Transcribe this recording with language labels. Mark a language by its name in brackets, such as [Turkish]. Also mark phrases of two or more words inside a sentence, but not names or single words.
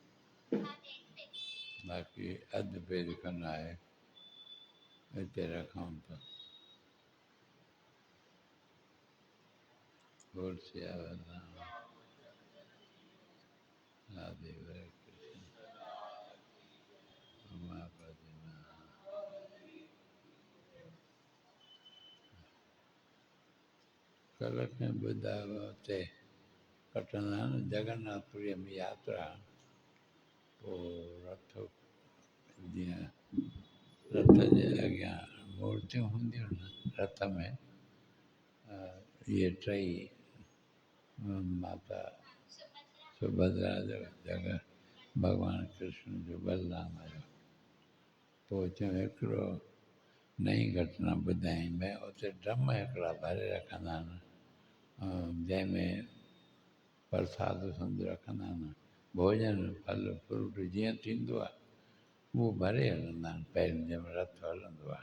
[Sindhi] बाक़ी अधु पेज खनि आहे, हिते रखूं था। और सियावरना राधे हरे कृष्ण उमापति कल्ह खे ॿुधायो हुते कटंदा आहिनि जगन्नाथपुरीअ में यात्रा, पोइ रथ जीअं रथ जे अॻियां मूर्तियूं हूंदियूं न रथ में, इहे टई माता सुभद्रा जो जगह भॻवानु कृष्ण जो बलराम जो। पोइ चयूं हिकिड़ो नई घटना ॿुधाई मैं, उते ड्रम हिकिड़ा भरे रखंदा आहिनि जंहिंमें प्रसाद सम्झ रखंदा आहिनि, भोजन फल फ्रूट जीअं थींदो आहे उहो भरे हलंदा आहिनि पहिरियों जंहिंमें रथ हलंदो आहे।